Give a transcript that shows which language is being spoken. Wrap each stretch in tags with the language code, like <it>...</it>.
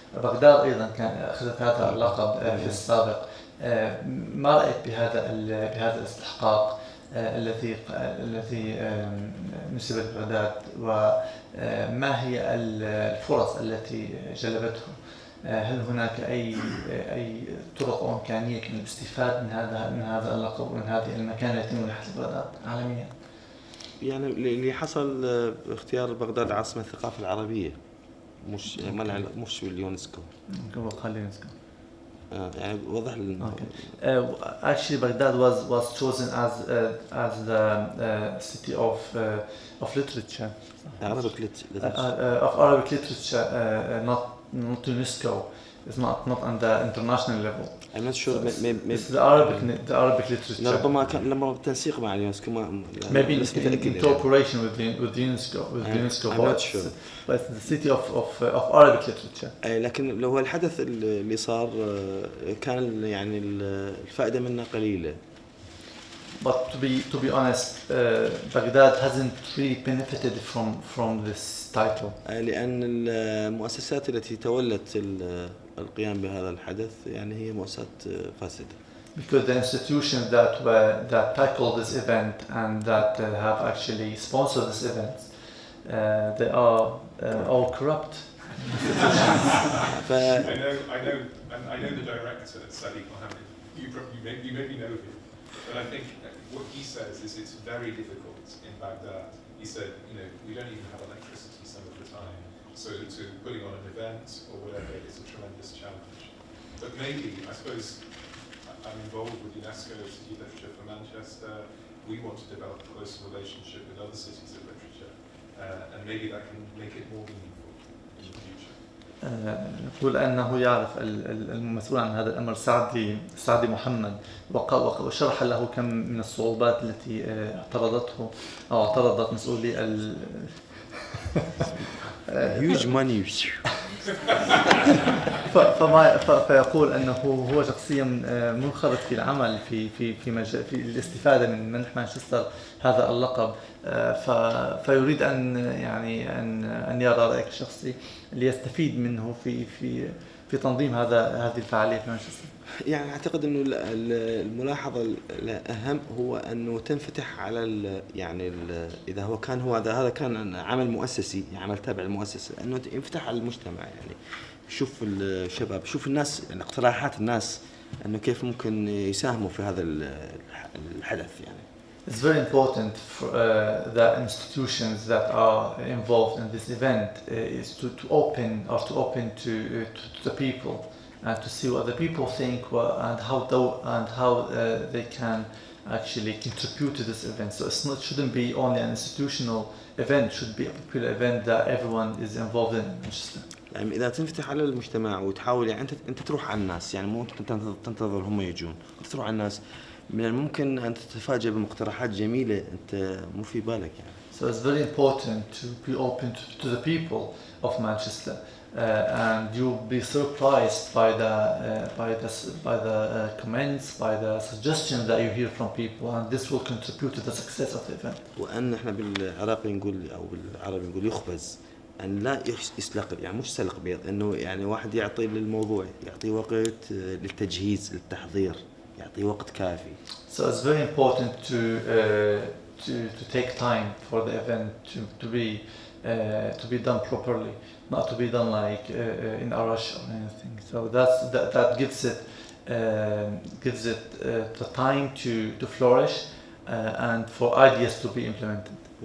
<ar>بغداد أيضا أخذت هذا اللقب في السابق. ما رأيك بهذا الاستحقاق الذي نسب لبغداد، وما هي الفرص التي جلبته؟ هل هناك أي طرق أو إمكانية للاستفادة من هذا اللقب ومن هذه المكانة التي منحت لبغداد عالميا؟ يعني اللي حصل اختيار بغداد عاصمة الثقافة العربية مش باليونسكو. خلي يونسكو. يعني وضح لنا.</ar> <en>Actually, Baghdad was chosen as the city of literature. Arabic literature. Of Arabic literature, not UNESCO. It's not on the international level. I'm not sure. Maybe it's the Arabic literature.</en> <ar>ربما كان لما بالتنسيق مع اليونسكو ما.</ar> <en>Maybe in cooperation with UNESCO. I'm not sure. But it's the city of Arabic literature.</en> <ar>لكن لو الحدث اللي صار كان يعني الفائدة منه قليلة.</ar> <en>But to be honest, Baghdad hasn't really benefited from this title.</en> <ar>لأن المؤسسات التي تولت القيام بهذا الحدث يعني هي مؤسسات فاسدة.</ar> <en>Because the institutions that tackled this event and that have actually sponsored this event, they are all corrupt. I know the director, Sadiq Mohammed. You maybe know him, but I think what he says is it's very difficult in Baghdad. He said, we don't even have electricity some of the time, so putting on an event or whatever is a tremendous challenge. but maybe, I suppose, I'm involved with UNESCO City Literature for Manchester. We want to develop a closer relationship with other cities of literature, and maybe that can make it more meaningful in the future.</en> <ar>يقول أنه يعرف المسؤول عن هذا الأمر سعدي محمد وشرح له كم من الصعوبات التي اعترضت مسؤولي</ar> <en>huge money.</en> <ar>فيقول أنه هو شخصيا منخرط في العمل في الاستفادة من منح مانشستر هذا اللقب، فيريد أن يرى رأيك الشخصي ليستفيد منه في تنظيم هذه الفعالية في مانشستر. يعني أعتقد إنه الملاحظة الأهم هو أنه تنفتح على إذا هذا كان عمل مؤسسي، يعني عمل تابع للمؤسسة، أنه ينفتح على المجتمع، يعني يشوف الشباب، يشوف الناس، اقتراحات الناس، أنه كيف ممكن يساهموا في هذا الحدث يعني.</ar> <en>It's very important for the institutions that are involved in this event is to open to the people and to see what the people think and how they can actually contribute to this event. So it shouldn't be only an institutional event; it should be a popular event that everyone is involved in Manchester.</en> <ar>يعني إذا تنفتح على المجتمع وتحاول، يعني أنت تروح على الناس، يعني مو تنتظر هم يجون، أنت تروح على الناس، من الممكن أن تتفاجأ بمقترحات جميلة أنت مو في بالك يعني.</ar> <en>So it's very important to be open to the people of Manchester, and you'll be surprised by the comments, by the suggestions that you hear from people, and this will contribute to the success of the event.</en> <ar>وأن إحنا بالعراقي نقول أو بالعربي نقول يخبز، أن لا يسلق، يعني مش سلق بيض، إنه يعني واحد يعطي للموضوع، يعطي وقت للتجهيز، للتحضير، يعطي وقت كافي.</ar> <en>So it's very important to take time for the event to be done properly, not to be done like in a rush or anything. So that gives it the time to flourish and for ideas to be implemented.</en>